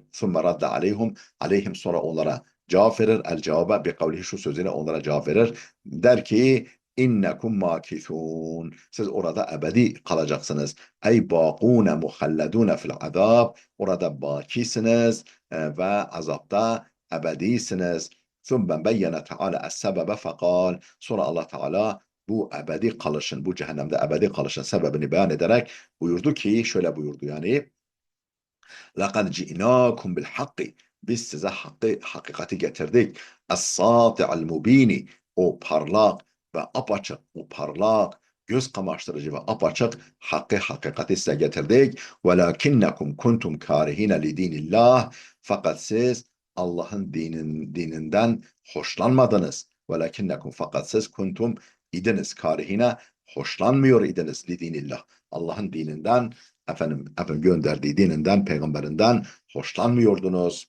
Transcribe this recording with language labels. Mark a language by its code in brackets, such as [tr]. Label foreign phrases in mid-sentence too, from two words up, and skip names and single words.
[ar] ثم رد عليهم, [tr] sonra onlara cevap verir. [ar] الجواب بقوله, [tr] şu sözüyle onlara cevap verir. Der ki [ar] إنكم ماكثون. [tr] Siz orada ebedi kalacaksınız. [ar] أي باقون مخلدون في العذاب. [tr] Orada bakisiniz ve azapta ebedisiniz. [ar] ثُمَّ بَيَّنَ تَعَالَى السَّبَبَ فَقَالَ. [tr] Sonra Allah Teala bu ebedi kalışın, bu cehennemde ebedi kalışın sebebini beyan ederek buyurdu ki, şöyle buyurdu yani, [ar] لَقَدْ جِئْنَاكُمْ بِالْحَقِّ. [tr] Biz size hakikati getirdik. [ar] الساطع المبين. [tr] O parlak ve apaçık, o parlak, göz kamaştırıcı ve apaçık hakikati size getirdik. [ar] وَلَكِنَّكُمْ كُنْتُمْ كَارِهِينَ لِدِينِ اللّٰهِ. [tr] Fakat siz Allah'ın dininden hoşlanmadınız. Fakat siz kuntum idiniz, karihine hoşlanmıyor idiniz lidinillah. Allah'ın dininden, efendim gönderdiği dininden, peygamberinden hoşlanmıyordunuz.